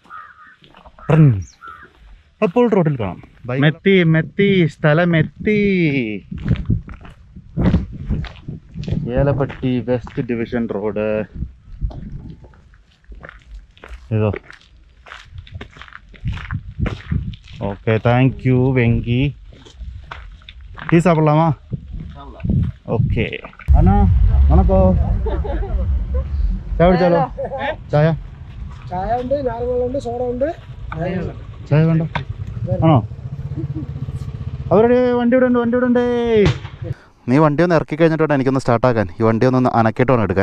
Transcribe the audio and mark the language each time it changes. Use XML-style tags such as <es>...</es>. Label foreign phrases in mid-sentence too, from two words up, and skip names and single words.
<ml>അപ്പോൾ റോഡിൽ കാണാം. മെത്തി സ്ഥലമെത്തി. ഏലപ്പെട്ടി വെസ്റ്റ് ഡിവിഷൻ റോഡ്.</ml> <en>ഏതോ OK thank you வெங்கி.</en> <ta>டீ சாப்பிட்லாமா? ஓகே அண்ணா வணக்கம்.</ta> <ml>ചായ കുടിച്ചാലോ? ചായ ചായ ഉണ്ട്, നാരങ്ങളുണ്ട്, സോഡ ഉണ്ട്. ചായ വേണ്ട ആണോ? അവരുടെ വണ്ടി ഇവിടെ ഉണ്ട്. നീ വണ്ടി ഒന്ന് ഇറക്കി കഴിഞ്ഞിട്ട് വേണം എനിക്കൊന്ന് സ്റ്റാർട്ടാക്കാൻ. ഈ വണ്ടി ഒന്ന് അനക്കിയിട്ട് വേണം എടുക്കാൻ.</ml>